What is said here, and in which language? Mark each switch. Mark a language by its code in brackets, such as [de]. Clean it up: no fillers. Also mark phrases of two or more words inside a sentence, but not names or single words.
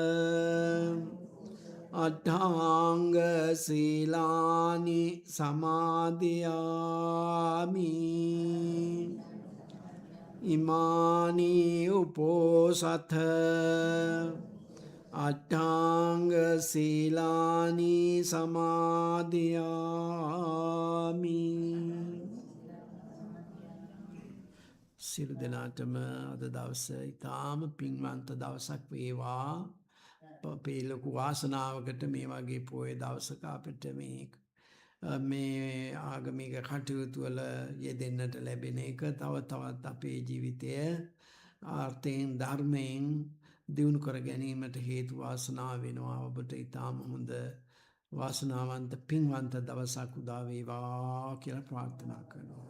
[pi] අට්ඨාංග සීලානි සමාදියාමි ඉමානී උපෝසත අට්ඨාංග සීලානි සමාදියාමි [si] සියලු දෙනාටම අද දවස ඉතාම පින්වන්ත දවසක් වේවා අපේ ලොකු වාසනාවකට මේ වගේ පොය දවසක අපිට මේ ආගමික කටයුතු වල යෙදෙන්නට ලැබෙන එක තව තවත් අපේ ජීවිතය ආර්ථයෙන් ධර්මයෙන් දියුණු කර ගැනීමට හේතු වාසනා වෙනවා ඔබට ඉතාම හොඳ වාසනාවන්ත පින්වන්ත දවසක් උදා වේවා කියලා ප්‍රාර්ථනා කරනවා.